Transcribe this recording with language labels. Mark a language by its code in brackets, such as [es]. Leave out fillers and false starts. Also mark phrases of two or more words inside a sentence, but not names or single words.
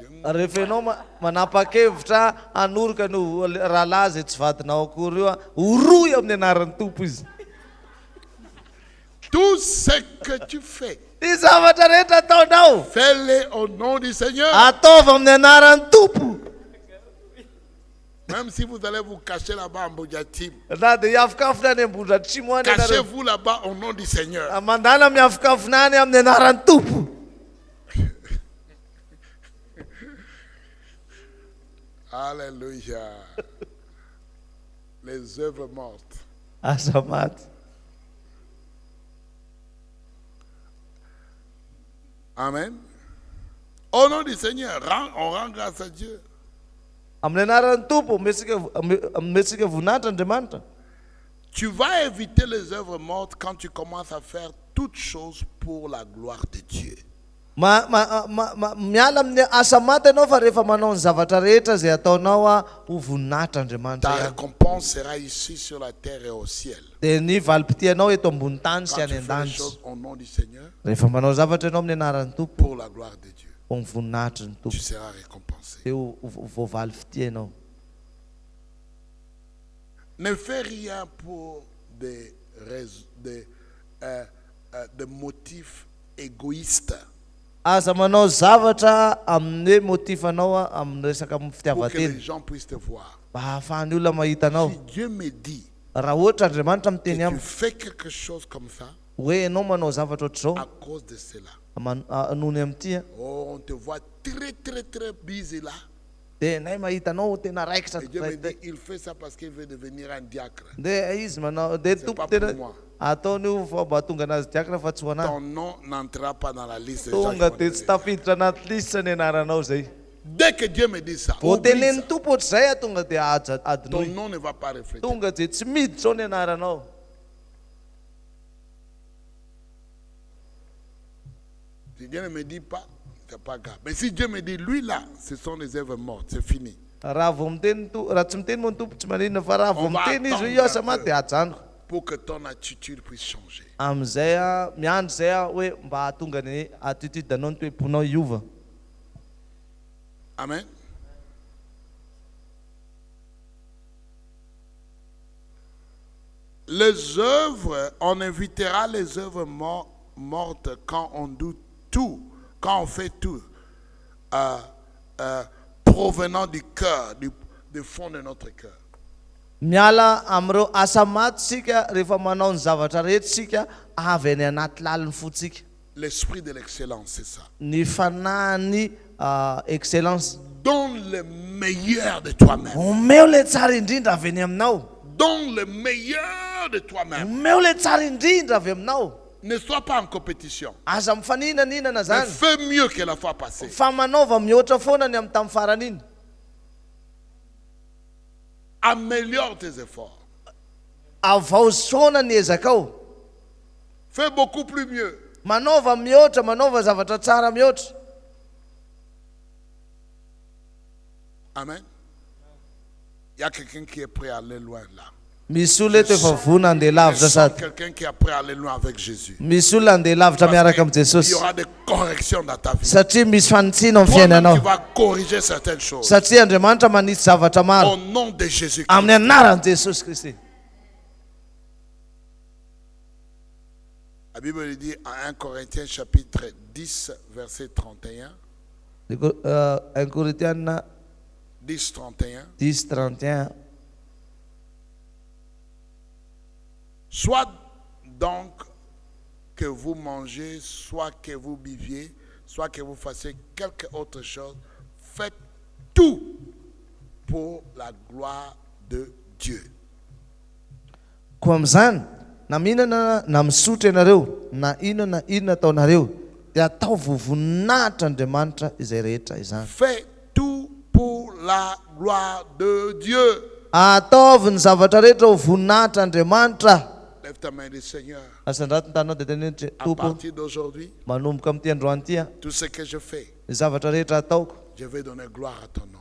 [mg] Rehefa ianao manapa-kevitra hanoroka no rahalahy zay tsy vadinao akory io horoy amin'ny anaran'ny Tompo izy. [fr] Tout ce que tu fais, [mg] Ny zavatra rehetra ataonao [fr] fais-le au nom du Seigneur. [mg] ataovy amin'ny anaran'ny Tompo. [fr] Même si vous allez vous cacher là-bas en Boudjatim, [mg] Na dia hiafokafona any Ambohidratrimo any ianareo. [fr] cachez-vous là-bas au nom du Seigneur. [mg] Mandala miafokafona any amin'ny anaran'ny Tompo. [fr] Alléluia. Les œuvres mortes. [mg] Asa maty. Amen. [fr] Au nom du Seigneur, on rend grâce à Dieu. [mg] Amin'ny anaran'ny Tompo ometsika voninahitra Andriamanitra. [fr] Tu vas éviter les œuvres mortes quand tu commences à faire toutes choses pour la gloire de Dieu. [mg] Miala amin'ny asa maty ianao fa rehefa manao ny zavatra rehetra zay ataonao ho voninahitra Andriamanitra [fr] Ta [mg] ihany. [fr] récompense sera ici sur la terre et au ciel. [mg] Dia ny valim-pitianao eto ambony tany sy [fr] Quand [mg] any [fr] tu fais les [mg] an-danitra. [fr] choses au nom du Seigneur, [mg] Rehefa manao zavatra ianao amin'ny anaran'ny Tompo [fr] pour la gloire de Dieu, [mg] ho ny voninahitra ny [fr] tu [mg] Tompo [fr] seras récompensé. [mg] dia ho voavaly fitia ianao. [fr] Ne fais rien pour des motifs égoïstes, [mg] Aza manao zavatra amin'ny motifanao amin'ny resaka [fr] pour que [mg] fitiavateny [fr] les gens puissent te voir. [mg] mba hahafahan'ny olona mahita anao. [fr] Si Dieu me dit [mg] Raha ohatra Andriamanitra [fr] que [mg] miteny [fr] tu [mg] amiko [fr] fais quelque chose comme ça, [mg] hoe ianao manao zavatra ohatr'izao [fr] à cause de cela, [mg] nony amin'ity [fr] oh, on te voit très très très busy là. [mg] dia nay mahita anao tena raikitra. [fr] Et Dieu me dit, il fait ça parce qu'il veut devenir un diacre. [mg] Dia izy manao dia [fr] C'est [mg] Tompo [fr] pas [mg] tena [fr] pour moi. [mg] ataony io fa mba tonga anazy diakra fa tsy ho anahy. [fr] Ton nom n'entrera pas dans la liste des gens qui [mg] Tonga [fr] vont [mg] dia tsy [fr] devenir. [mg] tafiditra anaty lista ny anaranao zay. [fr] Dès que Dieu me dit ça, [mg] Vao [fr] oublie [mg] tenen'ny [fr] ça. [mg] Tompo ohatr'izay tonga dia [fr] Ton [mg] adinoy. [fr] nom ne va pas refléter. [mg] Tonga dia tsy miditra ao ny anaranao. [fr] Si Dieu ne me dit pas, c'est pas grave. Mais si Dieu me dit, lui là, ce sont les œuvres mortes, c'est fini. [mg] Raha vao miteny raha tsy miteny moa ny Tompo tsy maninona fa raha vao [fr] On va [mg] miteny izy [fr] attendre [mg] io asa [fr] un [mg] maty [fr] peu. [mg] dia ajanoko. [fr] Pour que ton attitude puisse changer. [mg] Amin'izay miandry zay hoe mba hahatonga ny attitude anao ny toe-ponao hiova. Amen. [fr] Les œuvres, on évitera les œuvres mortes quand on doute tout, quand on fait tout, provenant du cœur, du fond de notre cœur. [mg] Miala amin'ireo asa maty sika rehefa manao ny zavatra rehetra sika avy any anaty laliny fotsika. [fr] L'esprit de l'excellence, c'est ça. [mg] Ny fanahy excellence. [fr] Donne le meilleur de toi-même. [mg] Omeo le tsara indrindra avy any aminao. [fr] Donne le meilleur de toi-même. [mg] Omeo le tsara indrindra avy aminao. [fr] Ne sois pas en compétition. [mg] Aza mifaninanina [fr] Mais [mg] zany. [fr] fais mieux que la fois passée. [mg] Fa manaova mihoatra foana ny amin'ny tamin'ny farany iny. [fr] Améliore tes efforts. [mg] Avaosoana ny ezakao. [fr] Fais beaucoup plus mieux. [mg] Manaova mihoatra, manaova zavatra tsara mihoatra. Amen. [fr] Il y a quelqu'un qui est prêt à aller loin là. [mg] Misy olona eto efa vona andeha [fr] Je [mg] lavitra [fr] sens [mg] sady. [fr] quelqu'un qui est prêt à aller loin avec Jésus. [mg] Misy olona andeha lavitra miaraka amin'ny [fr] Il y [mg] Jesosy. [fr] aura des corrections dans ta vie. [mg] Satria misy fanitsiana amin'ny [fr] Toi-même, [mg] fiainanao. [fr] tu vas corriger certaines choses. [mg] Satria Andriamanitra manisy zavatra maro [fr] Au nom de Jésus. [mg] amin'ny anaran'i Jesosy Kristy. [fr] La Bible dit en 1 Corinthiens chapitre 10 verset 31. 1 Corinthiens 10, 31. 10:31. Soit donc que vous mangez, soit que vous buviez, soit que vous fassiez quelque autre chose, faites tout pour la gloire de Dieu. [mg] Koa amin'izany na mihinana na misotro ianareo na inona ataonareo dia atao voninahitra Andriamanitra izay rehetra izany. [fr] Faites tout pour la gloire de Dieu. [mg] Ataovy ny zavatra rehetra ho voninahitra Andriamanitra. [fr] Lève ta main et dis Seigneur, [mg] Asandrato ny tanao dia tenenitra [fr] à [mg] Tompo [fr] partir d'aujourd'hui, [mg] manomboka amin'ity androany ity [fr] tout ce que je fais, [mg] ny zavatra rehetra ataoko [fr] je vais donner gloire à ton nom.